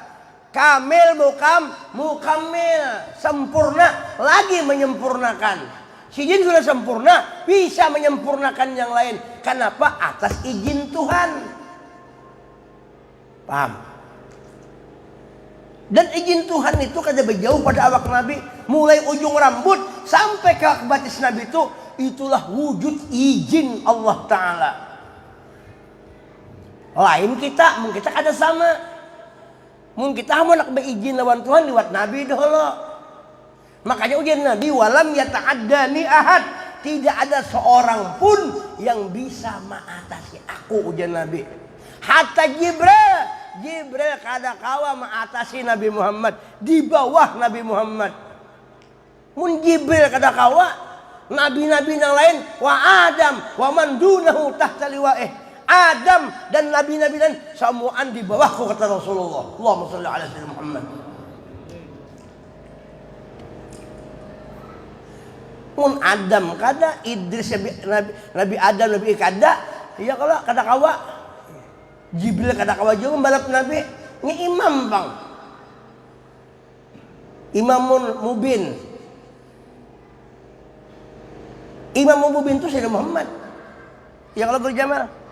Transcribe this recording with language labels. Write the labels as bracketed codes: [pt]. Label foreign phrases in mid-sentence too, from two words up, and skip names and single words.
[ar] كامل مكمل, [id] sempurna lagi menyempurnakan. Si jin sudah sempurna, bisa menyempurnakan yang lain. Kenapa? Atas izin Tuhan. Paham? [bjn] Dan izin Tuhan itu kada berjauh pada awak Nabi, mulai ujung rambut sampai ke batis Nabi itu, itulah wujud izin Allah Ta'ala. Lain kita, mungkin kita kada sama. Mungkin kita mau nak berizin lawan Tuhan lewat Nabi dahulu. [id] Makanya ujian Nabi, [ar] ولم يتعداني أحد. [id] Tidak ada seorang pun yang bisa mengatasi aku, ujian Nabi. [bjn] Hatta Jibril kada kawa mengatasi Nabi Muhammad, di bawah Nabi Muhammad. Mun Jibril kada kawa, nabi-nabi yang lain, [ar] وآدم ومن دونه تحت لوائه. [id] Adam dan nabi-nabi dan semuaan di bawahku, kata Rasulullah. [ar] اللهم صل على سيدنا محمد. [bjn] Mun Adam kada, Idris Nabi Adam Nabi kada, ya kalau kada kawa. Jibril kada kawa juga membalap Nabi. [id] Ini imam bang. [ar] إمام مبين. [id] Imam Mubin itu Sayyidina Muhammad. Ya kalau berjamaah.